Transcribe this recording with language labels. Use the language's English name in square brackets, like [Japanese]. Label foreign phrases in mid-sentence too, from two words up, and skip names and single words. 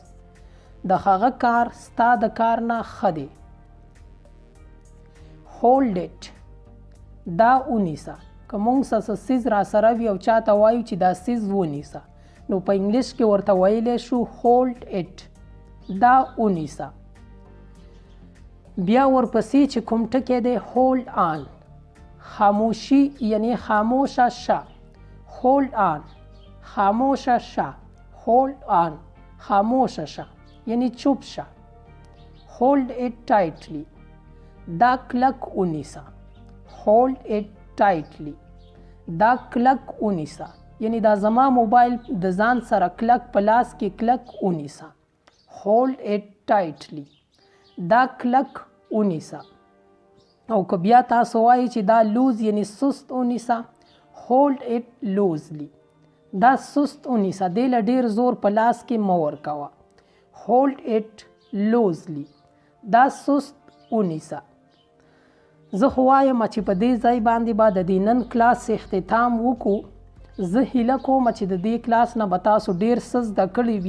[Pashto] د هغه کار ستا د کار نه ښه دی. [English] Hold it. [Pashto] دا ونیسه. که موږ څه څیز را سره وي او چاته وایو چې دا څیز ونیسه نو په انګلیش کې ورته ویلی شو [English] hold it. [Pashto] دا ونیسه. بیا ورپسې چې کوم ټکی دی [English] hold on. [Pashto] خاموشي یعنی خاموشه شه. [English] hold on. [Pashto] خاموشه شه. [English] hold on. [Pashto] خاموشه شه یعنی چوپ شه. [English] hold it tightly. [Pashto] دا کلک ونیسه. [English] hold it tightly. [Pashto] دا کلک ونیسه یعنی دا زما موبایل د ځان سره کلک په لاس کې کلک ونیسه. [English] hold it tightly. [Pashto] دا کلک ونیسه. او که بیا تاسو وایي چې دا لوز یعنی سست ونیسه [English] hold it loosely. [Pashto] دا سست ونیسه، دې له ډېر زور په لاس کې مه ورکوه. [English] hold it loosely, [Pashto] دا سست ونیسه. زه خو وایم چې په دې ځای باندې به د دې نن کلاس اختتام وکړو. زه هیله کوم چې د دې کلاس نه به تاسو ډېر څه زده کړي وي.